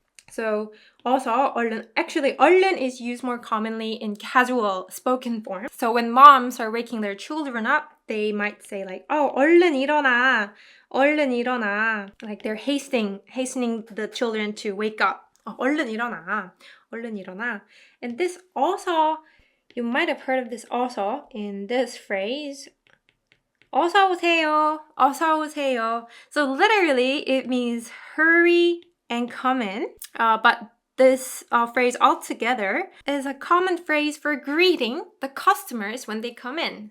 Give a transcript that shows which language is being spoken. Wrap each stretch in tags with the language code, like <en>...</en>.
<en>So also, 얼른, actually, 얼른 is used more commonly in casual spoken form. So when moms are waking their children up, they might say like, oh,</en> <ko>얼른 일어나, 얼른 일어나.</ko> <en>Like they're hastening the children to wake up.</en> <ko>Oh, 얼른 일어나, 얼른 일어나.</ko> <en>And this also, you might have heard of this also in this phrase,</en> <ko>어서 오세요, 어서 오세요.</ko> <en>So literally, it means hurry and come in. But this phrase altogether is a common phrase for greeting the customers when they come in.</en>